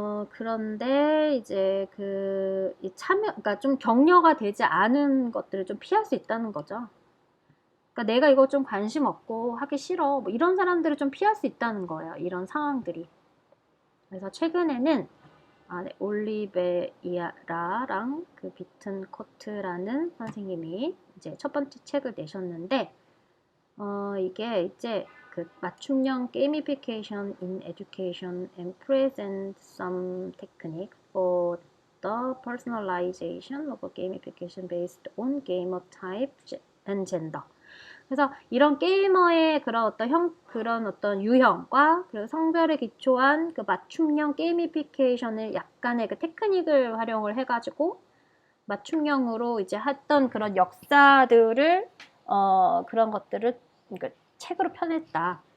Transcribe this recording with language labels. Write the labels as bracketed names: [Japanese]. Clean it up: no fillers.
[Korean] 그런데 이제 이 그러니까 좀 격려가 되지 않은 것들을 좀 피할 수 있다는 거죠. 그러니까 내가 이거 좀 관심 없고 하기 싫어. 뭐 이런 사람들을 좀 피할 수 있다는 거예요. 이런 상황들이. 그래서 최근에는 네, 올리베이라랑 그 비튼코트라는 선생님이 이제 첫 번째 책을 내셨는데, 이게 이제 그 맞춤형 [English] gamification in education and present some technique for the personalization of a gamification based on gamer type and gender. [Korean] 그래서 이런 게이머의 그런 어떤 유형과 그리고 성별에 기초한 그 맞춤형 게이미피케이션을 약간의 그 테크닉을 활용을 해가지고 맞춤형으로 이제 했던 그런 역사들을 그런 것들을 그러니까 책으로 펴냈다.